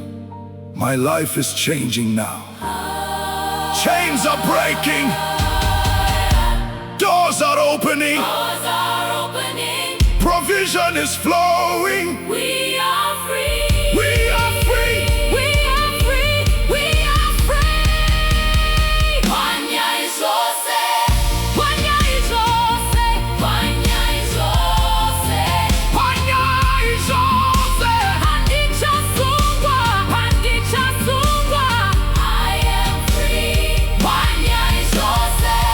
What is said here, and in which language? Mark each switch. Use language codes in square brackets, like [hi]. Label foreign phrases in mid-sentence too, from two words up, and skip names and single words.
[en] My life is changing now. Chains are breaking. Doors are opening. Doors are opening. Provision is flowing. We are free. We are free. We are free. We are free. [sn] Pwanya Zvose. Pwanya Zvose. Pwanya Zvose. Pwanya Zvose. Handisisungwa. Handisisungwa. [en] I am free. [sn] Pwanya Zvose.